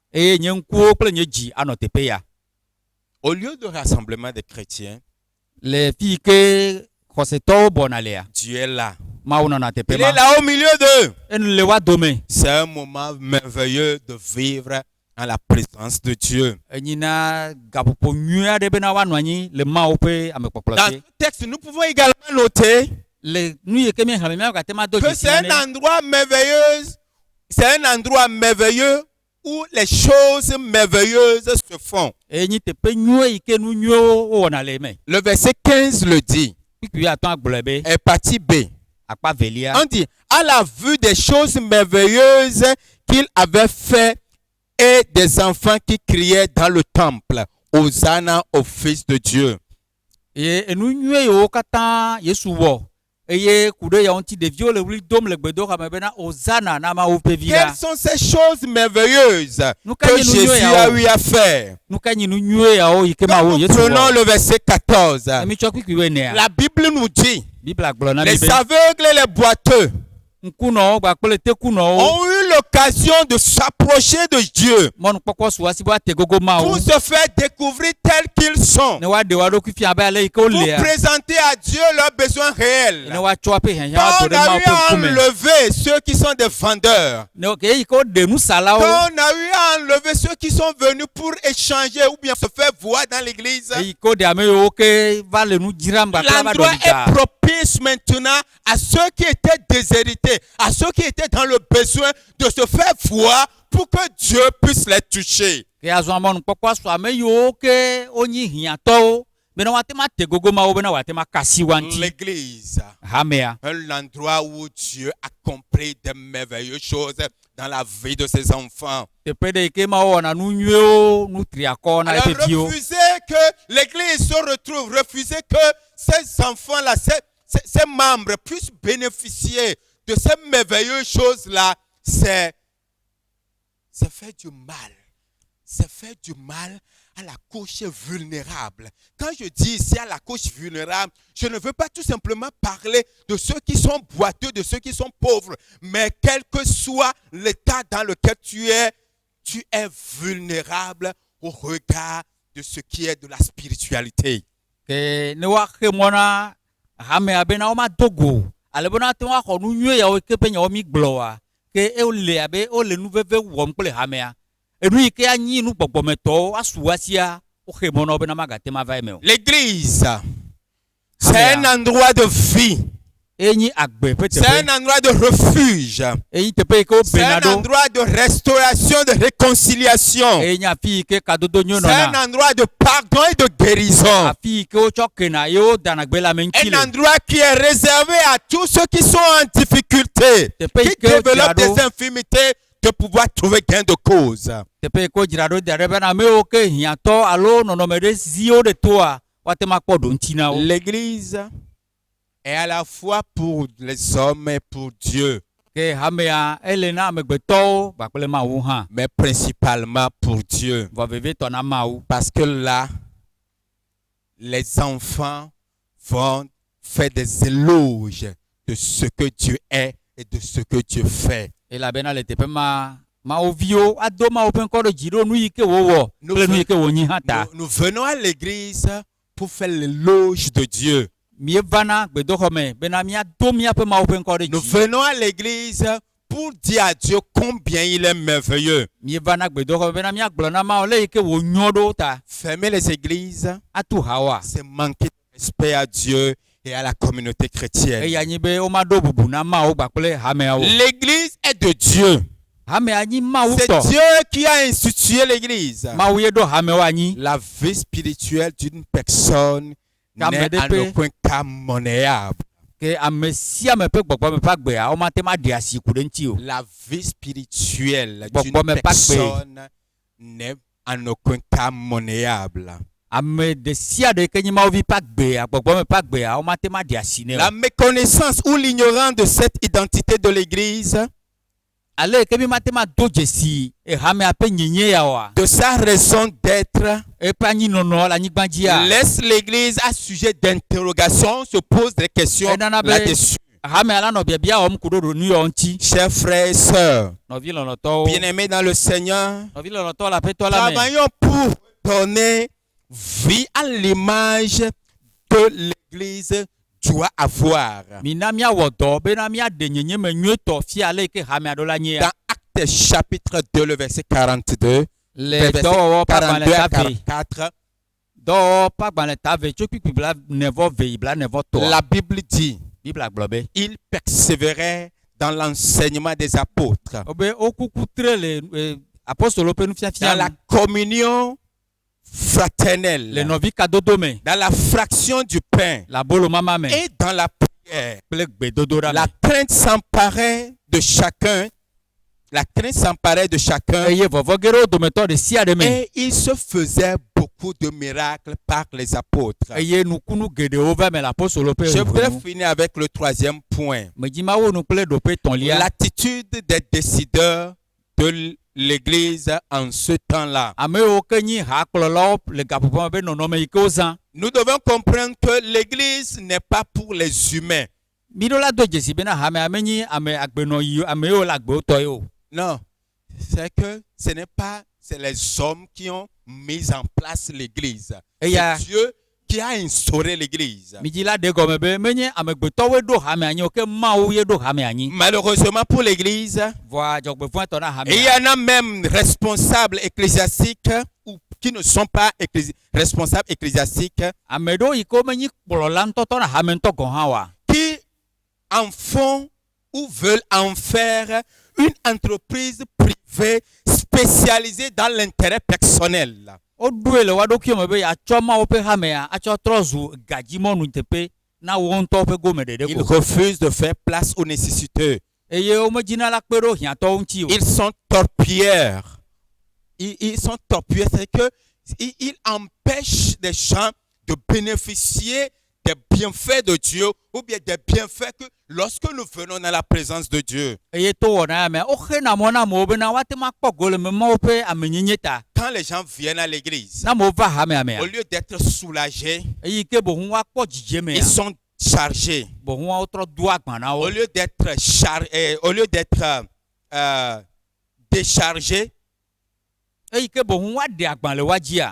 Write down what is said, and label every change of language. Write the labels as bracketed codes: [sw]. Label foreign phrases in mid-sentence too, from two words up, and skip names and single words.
[fr] Au lieu de rassemblement des chrétiens, Dieu est là. Il est là au milieu d'eux. C'est un moment merveilleux de vivre en la présence de Dieu. [ee] Enyina gapopo nyui aɖe bena woanɔ anyi le Mawu ƒe amekpɔkplɔ [fr] Dans [ee] te. [fr] le texte, nous pouvons également noter [ee] Le nu yi ke míexlẽ míawo gate ma do [fr] que [ee] dzesi [fr] c'est un [ee] na ne. [fr] endroit merveilleux, c'est un endroit merveilleux où les choses merveilleuses se font. [ee] Enyi teƒe nyuie yi ke nu nyuiewo wowɔna le eme. [fr] Le verset 15 le dit, [ee] Kpikpui atɔ̃ agblɔe be [fr] et partie B. [ee] akpa velia. [fr] On dit, à la vue des choses merveilleuses qu'il avait fait et des enfants qui criaient dans le temple, Hosanna au Fils de Dieu. [ee] Eye enu nyuie yiwo katã Yesu wɔ eye ku ɖe yawo ŋuti ɖeviwo le ɣli dom le gbedoxɔ me bena Hosanna na Mawu ƒe vi la. [fr] Quelles sont ces choses merveilleuses Nous que gagnons Jésus nous, a eu à faire? [ee] Nu ka nyi nu nyuie yawo yi ke [fr] Quand [ee] Mawu [fr] nous [ee] Yesu [fr] prenons [ee] wɔ. [fr] le verset 14, [ee] Emi tsɔ kpikpui wo enea. [fr] la Bible nous dit, [ee] Bibla gblɔ na mi [fr] les [ee] be [fr] aveugles et les boiteux [ee] ŋkunɔwo kpakple tekunɔwo [fr] ont eu l'occasion de s'approcher de Dieu [ee] mɔnukpɔkpɔ su asi be ate gogo Mawu [fr] pour se faire découvrir tels qu'ils sont, [ee] ne woaɖe woa ɖokui fia abe ale yi ke [fr] pour [ee] wolea. [fr] présenter à Dieu leurs besoins réels. [ee] Ne woatsɔ eƒe hiahiã [fr] Quand [ee] do [fr] on [ee] ɖe [fr] a [ee] Mawu [fr] eu [ee] ƒe [fr] à [ee] ŋkume. [fr] enlever ceux qui sont des vendeurs, [ee] Ne ke yi ke woɖe nusalawo. [fr] quand on a eu à enlever ceux qui sont venus pour échanger ou bien se faire voir dans l'église, [ee] Eyi ke woɖe ame yiwo ke va le nu dzram gakpla va [fr] l'endroit [ee] ɖo [fr] est [ee] ɖiɖa. [fr] propice maintenant à ceux qui étaient déshérités, à ceux qui étaient dans le besoin de se faire voir pour que Dieu puisse les toucher. [ee] Ke azɔ mɔnukpɔkpɔ su ame yiwo ke wonyi hiãtɔwo bena woate ma te gogo Mawu bena woate ma kasi wa ŋuti. [fr] L'église, [ee] Hamea. [fr] un endroit où Dieu accomplit de merveilleuses choses dans la vie de ses enfants. [ee] Teƒe ɖe yi ke Mawu wɔna nu nyuiewo nu triakɔ na [fr] Alors [ee] eƒe viwo. [fr] refusez que l'église se retrouve, refusez que ces enfants-là, ces membres puissent bénéficier de ces merveilleuses choses-là, c'est faire du mal. C'est faire du mal à la couche vulnérable. Quand je dis ici à la couche vulnérable, je ne veux pas tout simplement parler de ceux qui sont boiteux, de ceux qui sont pauvres, mais quel que soit l'état dans lequel tu es vulnérable au regard de ce qui est de la spiritualité. [ee] Ke ne woaxe mɔ na hamea bena womado go ale bena ate ŋu axɔ nu nyuie yawo ke ƒe nyawo mi gblɔa ke wole abe wole nu veve wɔm kple hamea. Enu yi ke anyi nu gbɔgbɔmetɔwo asu asia woxe mɔ na wo bena magate ma va eme o. [fr] L'église, c'est un endroit de vie. [ee] Enyi agbe ƒe [fr] C'est [ee] teƒe. [fr] un endroit de refuge. [ee] Enyi teƒe yi ke [fr] C'est [ee] wobena [fr] un [ee] ɖo. [fr] endroit de restauration, de réconciliation. [ee] Enyi afi yi ke kadodo nyo [fr] C'est un [ee] nɔna. [fr] endroit de pardon et de guérison. [ee] Afi yi ke wotsɔ kena ye wodana gbe le ame ŋuti [fr] Un [ee] le. [fr] endroit qui est réservé à tous ceux qui sont en difficulté, [ee] Teƒe yi [fr] qui [ee] ke [fr] développent [ee] wodzra [fr] des [ee] ɖo. [fr] infirmités, de pouvoir trouver gain de cause. [ee] Teƒe yi ke wodzra ɖo da ɖe bena ame yiwo ke hiãtɔ alo nɔnɔme ɖe ziwo ɖe toa woate ma kpɔ ɖo ŋuti na wo. [fr] L'église est à la fois pour les hommes et pour Dieu, [ee] Ke hamea ele na amegbetɔwo kpakple Mawu hã. [fr] mais principalement pour Dieu. [ee] Vɔ vevetɔ na Mawu. [fr] Parce que là, les enfants vont faire des éloges de ce que Dieu est et de ce que Dieu fait. [ee] Elabena le teƒe ma Mawu viwo ado Mawu ƒe ŋkɔ ɖe dzi ɖo nu yi ke wowɔ kple nu yi ke wonyi hã ta. [fr] Nous venons à l'église pour faire l'éloge de Dieu. [ee] Mievana gbedoxɔ me bena miado miaƒe Mawu ƒe ŋkɔ ɖe [fr] Nous [ee] dzi. [fr] venons à l'église pour dire à Dieu combien il est merveilleux. [ee] Mievana gbedoxɔ me bena miagblɔ na Mawu le yi ke wonyo ɖo ta. [fr] Fermer les églises, [ee] Atu hawa. [fr] c'est manquer de respect à Dieu et à la communauté chrétienne. [ee] Eya nyi be womaɖo bubu na Mawu kpakple hameawo. [fr] L'église est de Dieu. [ee] Hamea nyi Mawu [fr] C'est [ee] tɔ. [fr] Dieu qui a institué l'église. [ee] Mawu ye ɖo hamewo anyi. [fr] La vie spirituelle d'une personne [ee] Ame [fr] n'est [ee] ɖe [fr] en [ee] ƒe- [fr] aucun cas monnayable. [ee] Ke ame sia ame ƒe gbɔgbɔme ƒe agbea womate ma ɖi asi ku ɖe ŋuti o. [fr] La vie spirituelle Bon, d'une bon, mais pas que- personne n'est en aucun cas monnayable. [ee] Ame ɖe sia ɖe ke nyi Mawu vi ƒe agbea gbɔgbɔme ƒe agbea womate ma ɖi asi nɛ [fr] La [ee] o. [fr] méconnaissance ou l'ignorance de cette identité de l'église, [ee] Ale ke mi mate ma do dzesi hamea ƒe nyenye ya oa. [fr] de sa raison d'être, [ee] Eƒe anyinɔnɔ le anyigba dzia. [fr] laisse l'église à sujet d'interrogation, se pose des questions [ee] Enana be- [fr] là-dessus. [ee] Hamea la nɔ biabia wɔm ku ɖo ɖo nu yawo ŋuti. [fr] Chers frères et sœurs, [ee] Nɔvi lɔlɔtɔwo. [fr] bien-aimés dans le Seigneur, [ee] Nɔvi lɔlɔtɔwo le aƒetɔ la me. [fr] travaillons pour donner vie à l'image que l'église doit avoir. [ee] Mina miawɔ dɔ bena miaɖe nyenyeme nyuietɔ fia ale yi ke hamea ɖo la nyia. [fr] Dans Actes chapitre 2, le verset 42, [ee] Le [fr] versets [ee] dɔwɔwɔ [fr] 42 [ee] pagbalẽ [fr] à [ee] ta ve [fr] 44, [ee] dɔwɔwɔ pagbalẽ ta ve tso kpikpi bla nevɔ ve bla nevɔ tɔa. [fr] la Bible dit, [ee] Bibla gblɔ be. [fr] il persévérait dans l'enseignement des apôtres, [ee] O be wo kuku tre le apostolo ƒe [fr] dans [ee] nufiafia [fr] la [ee] me, [fr] communion [ee] le [fr] fraternelle, [ee] nɔvi kadodo me, [fr] dans la fraction du pain [ee] le abolo mama me [fr] et dans la prière. [ee] kple gbedodoɖa [fr] La [ee] me. [fr] crainte s'emparait de chacun. La crainte s'emparait de chacun [ee] Eye vɔvɔ geɖewo dometɔ ɖe sia ɖe me. [fr] et il se faisait beaucoup de miracles par les apôtres. [ee] Eye nukunu geɖewo va me le apostolo ƒe [fr] Je voudrais [ee] ʋunu. [fr] finir avec le troisième point. [ee] Medzima wo nu kple ɖoƒe tɔ̃lia. [fr] L'attitude des décideurs de l'Église en ce temps-là. [ee] Ame yiwo ke nyi hakplɔlawo le gaƒoƒo me be nɔnɔme yi ke wozã. [fr] Nous devons comprendre que l'Église n'est pas pour les humains. [ee] Miɖo la do dzesi bena hamea menyi ame agbenɔyi ame yiwo le agbewo tɔ ye o. [fr] Non, c'est que ce n'est pas, c'est les hommes qui ont mis en place l'Église. Et il y a- C'est Dieu qui a instauré l'Église. [ee] Midzi la ɖe gɔme be menye amegbetɔwoe ɖo hamea nyi o, ke Mawu ye ɖo hamea nyi. [fr] Malheureusement pour l'Église, [ee] Vɔa dzɔgbevɔ̃etɔ na [fr] il y [ee] hamea. [fr] en a même responsables ecclésiastiques ou qui ne sont pas responsables ecclésiastiques [ee] Ame ɖewo yi ke womenyi kplɔla ŋutɔtɔ na hame ŋutɔ gɔ̃ hã oa. [fr] qui en font ou veulent en faire une entreprise privée spécialisée dans l'intérêt personnel. [ee] Woɖoe le woa ɖokuiwo me be yeatsɔ Mawu ƒe hamea atsɔ trɔ zu gadzimɔnu teƒe na wo ŋutɔ ƒe gome ɖeɖe [fr] Ils [ee] ko. [fr] refusent de faire place aux nécessiteux. [ee] Eye womedzina la kpe ɖo hiãtɔwo ŋuti o. [fr] Ils sont torpilleurs. Ils sont torpilleurs, c'est que ils empêchent des gens de bénéficier des bienfaits de Dieu ou bien des bienfaits que lorsque nous venons dans la présence de Dieu. [ee] Eye to wɔna ya mea woxena mɔ na amewo bena woate ma kpɔ go le Mawu ƒe amenyenye ta. [fr] Quand les gens viennent à l'église, [ee] Na amewo va hamea mea. [fr] au lieu d'être soulagés, [ee] Eyi ke bohun woakpɔ dzidzeme [fr] ils [ee] ya. [fr] sont chargés. [ee] Bohun wotrɔ do agba na wo. [fr] Au lieu d'être déchargés, [ee] Eyi ke bohun woaɖe agba le woa dzia.